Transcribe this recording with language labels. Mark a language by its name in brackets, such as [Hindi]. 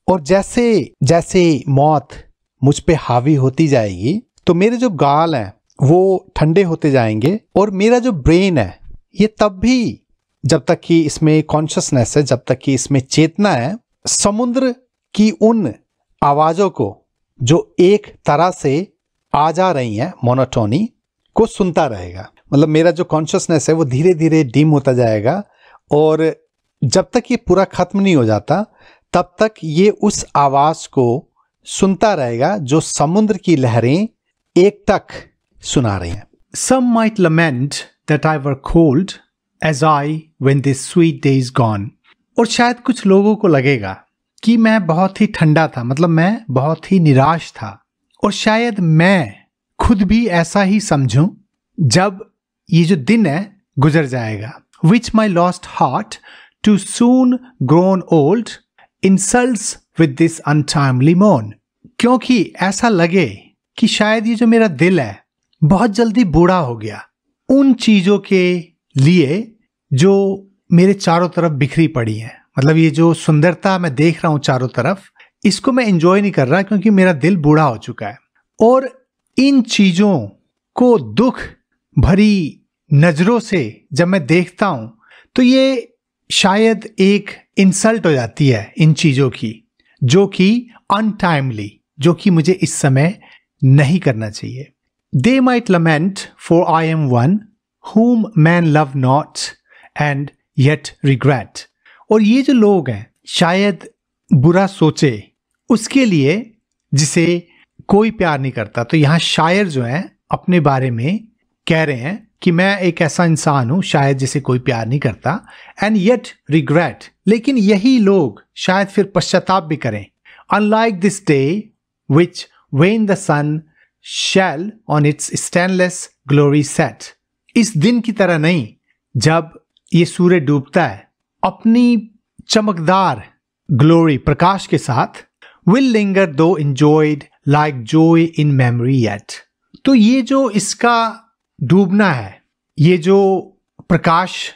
[Hindi] और जैसे जैसे मौत मुझ पे हावी होती जाएगी तो मेरे जो गाल हैं वो ठंडे होते जाएंगे और मेरा जो ब्रेन है ये तब भी, जब तक कि इसमें कॉन्शियसनेस है, जब तक कि इसमें चेतना है, समुद्र की उन आवाजों को जो एक तरह से आ जा रही हैं मोनोटोनी को सुनता रहेगा। मतलब मेरा जो कॉन्शियसनेस है वो धीरे धीरे डिम होता जाएगा और जब तक ये पूरा खत्म नहीं हो जाता तब तक ये उस आवाज को सुनता रहेगा जो समुद्र की लहरें एकटक सुना रही हैं। [English] Some might lament that I were cold as I when this sweet day is gone. [Hindi] और शायद कुछ लोगों को लगेगा कि मैं बहुत ही ठंडा था, मतलब मैं बहुत ही निराश था, और शायद मैं खुद भी ऐसा ही समझूं जब ये जो दिन है गुजर जाएगा। [English] Which my lost heart too soon grown old insults with this untimely mourn. [Hindi] क्योंकि ऐसा लगे कि शायद ये जो मेरा दिल है बहुत जल्दी बूढ़ा हो गया उन चीजों के लिए जो मेरे चारों तरफ बिखरी पड़ी हैं। मतलब ये जो सुंदरता मैं देख रहा हूं चारों तरफ, इसको मैं एंजॉय नहीं कर रहा क्योंकि मेरा दिल बूढ़ा हो चुका है। और इन चीजों को दुख भरी नजरों से जब मैं देखता हूं तो ये शायद एक इंसल्ट हो जाती है इन चीजों की, जो कि अनटाइमली, जो कि मुझे इस समय नहीं करना चाहिए। [English] They might lament, for I am one whom man love not and yet regret. [Hindi] और ये जो लोग हैं शायद बुरा सोचे उसके लिए जिसे कोई प्यार नहीं करता। तो यहाँ शायर जो है अपने बारे में कह रहे हैं कि मैं एक ऐसा इंसान हूं शायद जिसे कोई प्यार नहीं करता, [English] and yet regret, [Hindi] लेकिन यही लोग शायद फिर पश्चाताप भी करें। [English] Unlike this day which when the sun shall on its stainless glory set. [Hindi] इस दिन की तरह नहीं जब ये सूर्य डूबता है अपनी चमकदार ग्लोरी प्रकाश के साथ, [English] will linger though enjoyed like joy in memory yet. [Hindi] तो ये जो इसका डूबना है, ये जो प्रकाश